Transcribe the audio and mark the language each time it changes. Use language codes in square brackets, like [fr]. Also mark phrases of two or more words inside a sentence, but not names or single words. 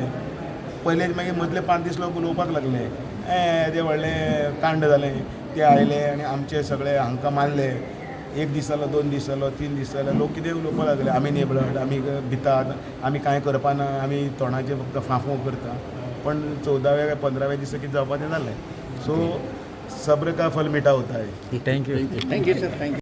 [kok] पयलेच मागीर मदले 5 दीस लोक उलोवपाक लागले, तें व्हडलें कांड जालें, ते आयले आनी आमचे सगळे हांकां मारले. 1 दीस जालो, 2 दीस जालो, 3 दीस जालो, लोक कितें उलोवपाक लागले, आमी नेबळट, आमी भितात, आमी कांय करपाना, आमी तोंडाचे फक्त फांफू करता. पण 14व्या 15व्या दिसा कितें जावपाचें जालें. [hi] सो सब्र का फल मिठा होता है. [en] Thank you. Thank you sir. Thank you.